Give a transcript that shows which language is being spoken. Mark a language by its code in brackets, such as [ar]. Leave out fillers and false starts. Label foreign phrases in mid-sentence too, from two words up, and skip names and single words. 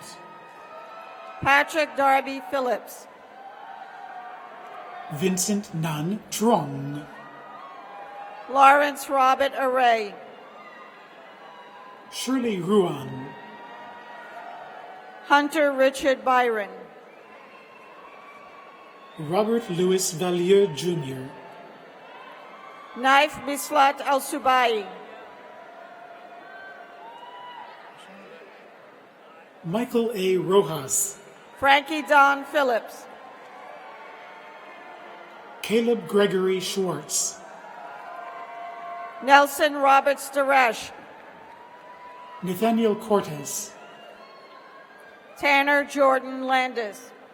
[en] Patrick Darby Phillips, Vincent Nan Trong, Lawrence Robert Array, Shirley Ruan, Hunter Richard Byron, Robert Louis Valier Jr., Naif Bislat Al-Subai, Michael A. Rojas, Frankie Don Phillips, Caleb Gregory Schwartz, Nelson Roberts Daresh, Nathaniel Cortez, Tanner Jordan Landis,